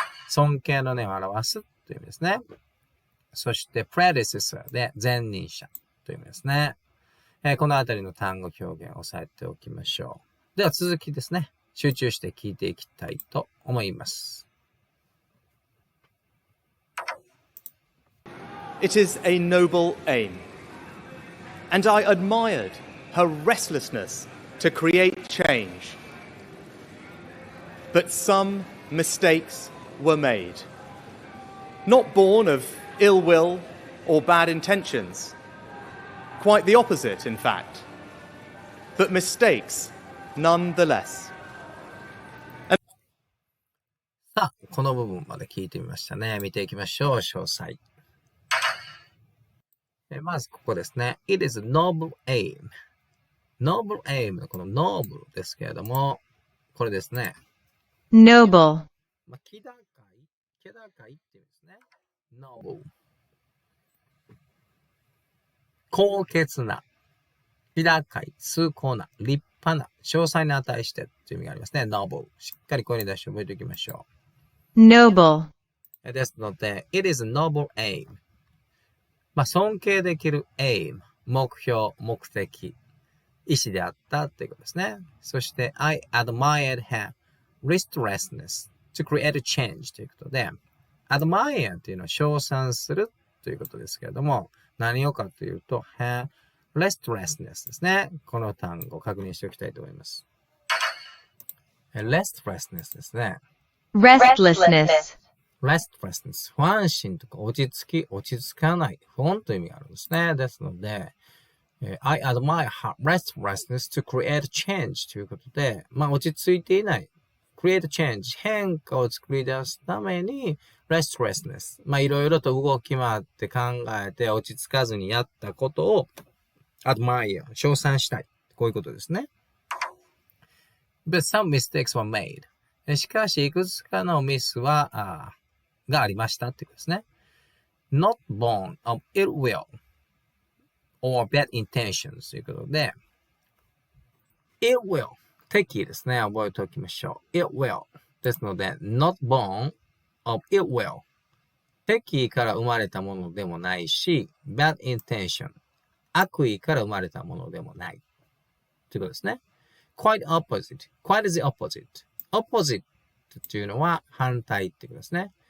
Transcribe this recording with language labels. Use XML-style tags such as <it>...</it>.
<ja>尊敬の念を表すという意味ですね。そして predecessor で前任者という意味ですね。このあたりの単語表現を押さえておきましょう。では続きですね。集中して聞いていきたいと思います。</ja> <en>It is a noble aim, and I admired her restlessness to create change. But some mistakes were made, not born of ill will or bad intentions. Quite the opposite, in fact. But mistakes nonetheless.</en> <ja>さあ、この部分まで聞いてみましたね。見ていきましょう。詳細。まずここですね。</ja> <en>It is a noble aim.Noble aim</en> <ja>のこの</ja> <en>noble</en> <ja>ですけれども、これですね。</ja> <en>noble,</en> <ja>気高いっていうんですね。</ja> <en>noble。</en> <ja>高潔な、気高い、崇高な、立派な、詳細に値してという意味がありますね。</ja> <en>noble。</en> <ja>しっかり声に出して覚えておきましょ</ja> <en>noble,</en> <ja>う。ですので、</ja> <en>it is a noble aim。</en> <ja>尊敬できる aim、目標、目的。意思であったということですね。そして、</ja> <en>I admired her restlessness to create a change</en> <ja>ということで、admire というのは称賛するということですけれども、何をかというと、her restlessness ですね。この単語を確認しておきたいと思います。restlessness ですね。</ja> <en>restlessness,</en> <ja>restlessness 不安心とか落ち着かない、不穏という意味があるんですね。ですので、</ja> <en>I admire her restlessness to create change</en> <ja>ということで、落ち着いていない。 create change 変化を作り出すために restlessness いろいろと動き回って考えて落ち着かずにやったことを admire 称賛したい。こういうことですね。</ja> <en>But some mistakes were made.</en> <ja>しかし、いくつかのミスがありましたってことですね。</ja> <en>Not born of ill will or bad intentions</en> <ja>ということで、</ja> <en>ill will</en> <ja>敵意ですね。覚えておきましょう。ill will ですので、</ja> <en>not born of ill will</en> <ja>敵意から生まれたものでもないし、bad intention 悪意から生まれたものでもないということですね。</ja> <en>quite opposite。quite is the opposite。opposite</en> <ja>というのは反対っていうことですね。</ja>